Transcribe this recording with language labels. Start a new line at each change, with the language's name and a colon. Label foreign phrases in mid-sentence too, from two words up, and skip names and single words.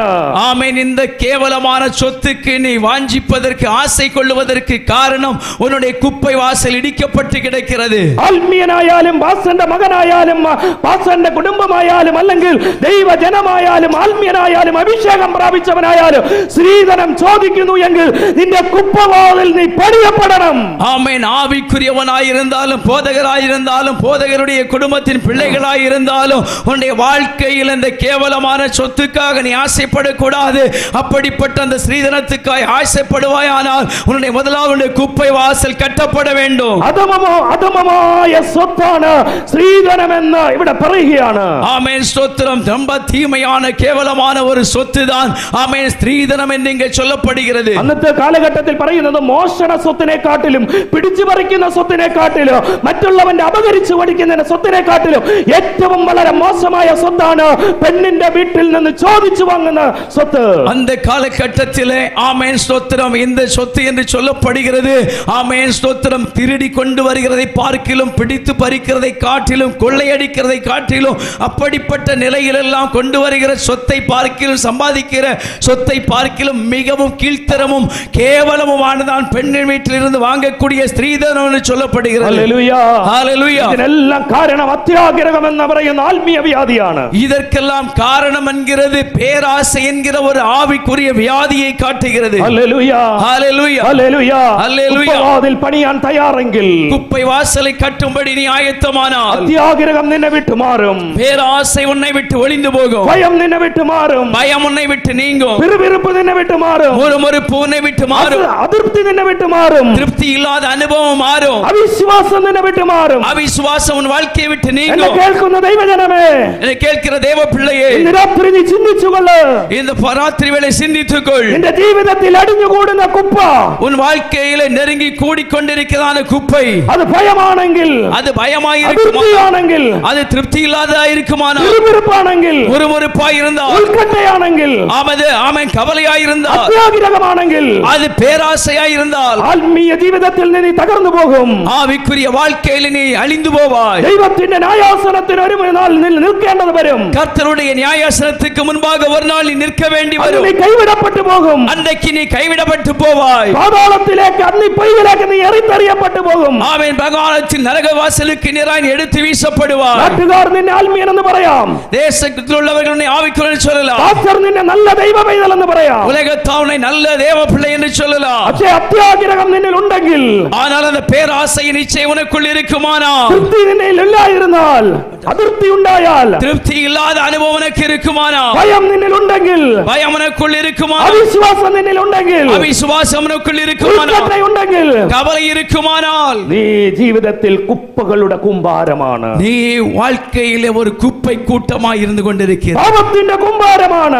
Tamil: ஆமென். இந்த கேவலமான சொத்துக்கு நீ வாஞ்சிப்பதற்கு ஆசை கொள்வதற்கு காரணம் உன்னுடைய குப்பை வாசல் இடிக்கப்பட்டு கிடக்கிறது.
Malayalam: ആത്മീയനായാലും പാസ്റ്ററിന്റെ മകനായാലും പാസ്റ്ററിന്റെ കുടുംബമായാലും അല്ലെങ്കിൽ ദൈവജനമായാലും ആത്മീയനായാലും അഭിഷേകം പ്രാപിച്ചവനായാലും സ്ത്രീധനം ചോദിക്കുന്നു എങ്കിൽ നിന്റെ കുപ്പവാതിൽ നീ പണിയപ്പെടണം.
Tamil: ஆமென். ஆவிக்குரியவனாயிருந்தாலும் போதகராயிருந்தாலும் போதகருடைய குடும்பத்தின் பிள்ளைகளாயிருந்தாலும் உன்னுடைய வாழ்க்கையில் இந்த கேவலமான சொத்துக்காக நீ ஆசைப்படக்கூடாது. அப்படிப்பட்ட அந்த ஸ்ரீதனத்துக்காய் ஆசைப்படுவாயானால் உன்னுடைய முதலாவது குப்பை வாசல் கட்டப்பட வேண்டும்.
Malayalam: അധമമായ സ്വത്താണ് സ്ത്രീധനം എന്ന് ഇവിടെ പറയുകയാണ്.
Tamil: ஆமென் ஸ்தோத்திரம். ரொம்ப தீமையான கேவலமான ஒரு சொத்து தான் ஆமென் ஸ்திரீதனம் என்று இங்கே சொல்லப்படுகிறது.
Malayalam: അന്നത്തെ കാലഘട്ടത്തിൽ പറയുന്നത് മോഷണ സ്വത്തിനെ കാട്ടിലും പിടിച്ചു പറിക്കുന്ന സ്വത്തിനെ കാട്ടിലും മറ്റുള്ളവന്റെ അപകരിച്ചു പഠിക്കുന്ന സ്വത്തിനെ കാട്ടിലും ഏറ്റവും വളരെ മോശമായ സ്വത്താണ് പെണ്ണിന്റെ വീട്ടിൽ നിന്ന് ചോദിച്ചു വാങ്ങുന്ന സ്വത്ത്.
Tamil: அந்த காலகட்டத்திலே ஆமென் ஸ்தோத்திரம் இந்த சொத்து என்று சொல்லப்படுகிறது. ஆமென் ஸ்தோத்திரம் திருடி கொண்டு வருகிறதை பார்க்கிலும் பிடித்து பறிக்கிறதை காட்டிலும் கொள்ளையடிக்கிறதை காட்டிலும் அப்படிப்பட்ட நிலையிலெல்லாம் கொண்டு வருகிற சொத்தை பார்க்கிலும் சம்பாதிக்கிற சொத்தை பார்க்கிலும் மிகவும் கீழ்த்தரமும் கேவலமுமானதான் பெண்ணின் வீட்டிலிருந்து வாங்கக்கூடிய ஸ்திரீதனம் என்று சொல்லப்படுகிறது.
Malayalam: ഹല്ലേലൂയ.
Tamil: ஹல்லேலூயா.
Malayalam: ഇതിനെല്ലാം കാരണം അത്യാഗ്രഹം എന്ന് പറയുന്ന ആത്മീയ വ്യാധിയാണ്.
Tamil: இதற்கெல்லாம் காரணம் என்கிறது பேராசை என்கிற ஒரு ஆவிக்குரிய வியாதியை காட்டுகிறது.
Malayalam: ഹല്ലേലൂയ.
Tamil: ஹல்லேலூயா.
Malayalam: ഹല്ലേലൂയ. ഹല്ലേലൂയ. കുപ്പവാതിൽ പണിയാൻ തയ്യാറെങ്കിൽ
Tamil: குப்பை வாசலை கட்டும்படி நீ ஆயத்தமானால்
Malayalam: അത്യാഗ്രഹം നിന്നെ വിട്ടു മാറും.
Tamil: பேராசை உன்னை விட்டு ஒளிந்து போகும்.
Malayalam: ഭയം നിന്നെ വിട്ടു മാറും.
Tamil: பயம் உன்னை விட்டு நீங்கும்.
Malayalam: പിറുപിറുപ്പ് നിന്നെ വിട്ടു മാറും.
Tamil: முறுமுறுப்பு உன்னை விட்டு மாறும்.
Malayalam: അതൃപ്തി നിന്നെ വിട്ടു മാറും.
Tamil: திருப்தி இல்லாத அனுபவம் மாறும்.
Malayalam: അവിശ്വാസം നിന്നെ വിട്ടു മാറും.
Tamil: அவிசுவாசம் உன் வாழ்க்கையை விட்டு
Malayalam: എന്നെ
Tamil: நீங்கும்.
Malayalam: കേൾക്കുന്ന ദൈവജനമേ,
Tamil: என்னை கேட்கிற தேவ பிள்ளையே,
Malayalam: ഇന്ന് രാത്രി നീ ചിന്തിച്ചുകൊള്ളു.
Tamil: இந்த ராத்திரி வேளை சிந்தித்துக்கொள்.
Malayalam: നിന്റെ ജീവിതത്തിൽ അടിഞ്ഞുകൂടുന്ന കുപ്പ,
Tamil: உன் வாழ்க்கையில நெருங்கி கூடிக்கொண்டிருக்கிறதான குப்பை,
Malayalam: അത് ഭയമാണെങ്കിൽ,
Tamil: அது பயமாயிருக்குமானால்,
Malayalam: അതൃപ്തിയാണെങ്കിൽ,
Tamil: அது திருப்தி இல்லாததா இருக்குமானால்,
Malayalam: പിറുപിറുപ്പാണെങ്കിൽ,
Tamil: முறுமுறுப்பாய் இருந்தால்,
Malayalam: ഉത്കണ്ഠയാണെങ്കിൽ,
Tamil: ஆமென் கவலையாய் இருந்தால்,
Malayalam: അത്യാഗ്രഹമാണെങ്കിൽ,
Tamil: அது பேராசையாய் இருந்தால்,
Malayalam: ആത്മീയ ജീവിതത്തിൽ നീ തകർന്നു പോകും.
Tamil: ஆவிக்குரிய வாழ்க்கையில நீ அழிந்து போவாய்.
Malayalam: ദൈവത്തിന്റെ ന്യായാസനത്തിന് ഒരു നാൾ നിൽക്കേണ്ടത് വരും.
Tamil: கர்த்தருடைய நியாயாசனத்துக்கு முன்பாக ஒரு நாள் நீ நிற்க வேண்டி
Malayalam: അന്ന്
Tamil: வரும்.
Malayalam: നീ കൈവിടപ്പെട്ടു പോകും.
Tamil: அன்றைக்கு நீ கைவிடப்பட்டு போவாய்.
Malayalam: പാതാളത്തിലേക്ക് അഗ്നി പൊയ്യിലേക്ക് നീ എറിത്തെറിയപ്പെട്ടു പോകും.
Tamil: ஆமென். பகவானத்தின் நரக வாசலுக்கு நேராய் எடுத்து வீசப்படுவாய்.
Malayalam: നാട്ടുകാർ നിന്നെ ആത്മീയൻ എന്ന് പറയാം.
Tamil: தேசத்தில் உள்ளவர்கள் உன்னை ஆவிக்குரியவன் சொல்லலாம்.
Malayalam: പാസ്റ്റർ നിന്നെ നല്ല ദൈവ പൈതൽ എന്ന് പറയാം.
Tamil: உலகத்தார் உன்னை நல்ல தேவ பிள்ளை என்று சொல்லலாம்.
Malayalam: പക്ഷേ അത്യാഗ്രഹം നിന്നിൽ ഉണ്ടെങ്കിൽ,
Tamil: ஆனால் அந்த பேராசை நிச்சயம் உனக்குள் இருக்குமானால்,
Malayalam: തൃപ്തി നിന്നിൽ ഇല്ലായിരുന്നാൽ, അതൃപ്തി ഉണ്ടായാൽ,
Tamil: திருப்தி இல்லாத அனுபவம் உனக்கு இருக்குமானால்,
Malayalam: ഭയം നിന്നിൽ ഉണ്ടെങ്കിൽ,
Tamil: பயம் உனக்குள் இருக்குமானால்,
Malayalam: അവിശ്വാസം നിന്നിൽ ഉണ്ടെങ്കിൽ,
Tamil: அவிசுவாசம் உனக்குள் இருக்குமானால்,
Malayalam: ഉത്കണ്ഠ ഉണ്ടെങ്കിൽ,
Tamil: கவலை இருக்குமானால்,
Malayalam: നീ ജീവിതത്തിൽ കുപ്പകളുടെ കൂമ്പാരമാണ്.
Tamil: நீ வாழ்க்கையிலே ஒரு குப்பை கூட்டமாய் இருந்து கொண்டிருக்கிறாய்.
Malayalam: പാപത്തിന്റെ കൂമ്പാരമാണ്.